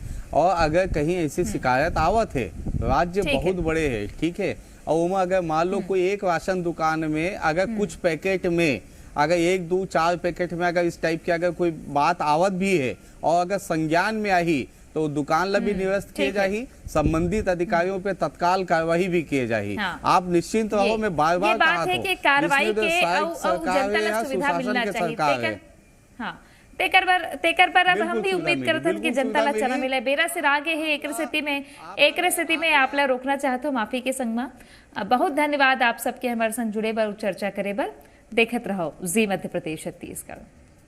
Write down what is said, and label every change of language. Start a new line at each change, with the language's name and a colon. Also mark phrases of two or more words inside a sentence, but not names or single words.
Chhattisgarhi: और अगर कहीं ऐसी शिकायत आवत है, राज्य बहुत बड़े है, ठीक है, और उनमें अगर मान लो कोई एक राशन दुकान में अगर कुछ पैकेट में अगर 1, 2, 4 पैकेट में अगर इस टाइप की अगर कोई बात आवत भी है और अगर संज्ञान में आई तो दुकान ला भी निरस्त किए जाही, संबंधित अधिकारियों पे तत्काल कार्रवाई भी किए जाही। आप निश्चिंत रहो, मैं बार बार कहा है कि कार्रवाई के जनता ला सुविधा मिलना चाहिए। हाँ, तेकर पर अब हम भी उम्मीद करते हैं कि जनता ला चना मिले। बेरा सिर आगे है एक स्थिति में आप ला रोकना चाहते हो माफी के संग में। बहुत धन्यवाद आप सबके हमारे संग जुड़े बर चर्चा करे बर। देखत रहो जी मध्य प्रदेश छत्तीसगढ़।